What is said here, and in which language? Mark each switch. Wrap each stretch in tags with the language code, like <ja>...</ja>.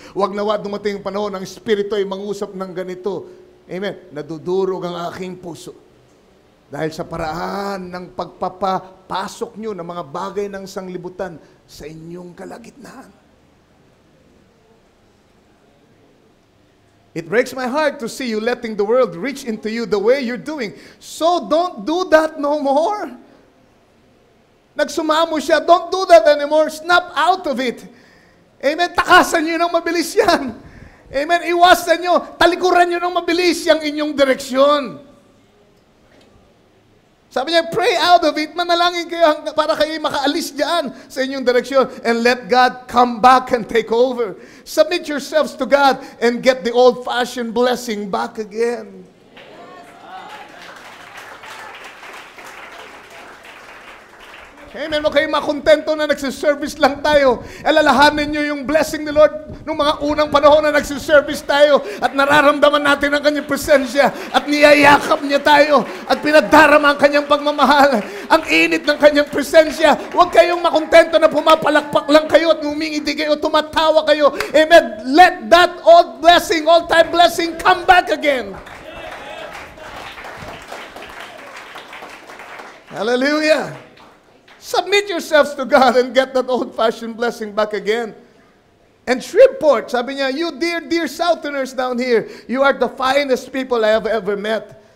<tl>Huwag nawa dumating ang panahon, ang Espiritu ay mangusap ng ganito. Amen. Nadudurog ang aking puso. Dahil sa paraan ng pagpapapasok nyo ng mga bagay ng sanglibutan sa inyong kalagitnaan.</tl> <en>It breaks my heart to see you letting the world reach into you the way you're doing. So don't do that no more.</en> <tl>Nagsumamo siya,</tl> <en>don't do that anymore. Snap out of it. Amen.</en> <tl>Takasan nyo ng mabilis yan. Amen. Iwasan nyo. Talikuran nyo ng mabilis yung inyong direksyon. Sabi niya,</tl> <en>pray out of it.</en> <tl>Manalangin kayo para kayo makaalis dyan sa inyong direksyon.</tl> <en>And let God come back and take over. Submit yourselves to God and get the old-fashioned blessing back again.</en> <tl>Amen. Huwag kayong makontento na nagsiservice lang tayo. Alalahanin nyo yung blessing ni Lord nung mga unang panahon na nagsiservice tayo at nararamdaman natin ang kanyang presensya at niyayakap niya tayo at pinadarama ang kanyang pagmamahal. Ang init ng kanyang presensya. Huwag kayong makontento na pumapalakpak lang kayo at ngumingiti kayo, tumatawa kayo. Amen.</tl> <en>Let that old blessing, all-time blessing come back again. Hallelujah. Submit yourselves to God and get that old-fashioned blessing back again. And Shreveport,</en> <tl>sabi niya,</tl> <en>you dear Southerners down here, you are the finest people I have ever met.</en>